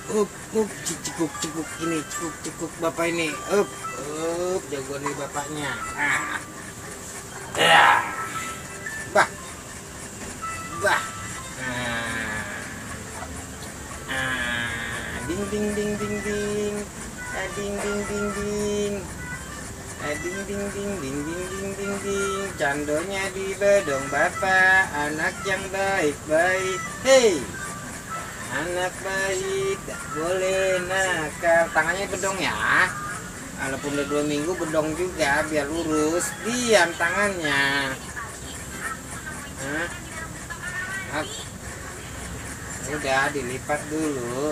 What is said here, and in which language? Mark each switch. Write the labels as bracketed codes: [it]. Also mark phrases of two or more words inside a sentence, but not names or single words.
[id] Cekuk ini, cekuk bapak ini. Jago nih bapaknya. Bah. Bah. Ding ding ding ding ding. Ding ding ding ding. Ding ding ding ding ding ding ding ding. Candonya di bedong bapak, anak yang baik-baik. Hei, anak baik, tak boleh nakal. Tangannya bedong ya. Walaupun udah 2 minggu bedong juga biar lurus. Diam tangannya. Udah dilipat dulu.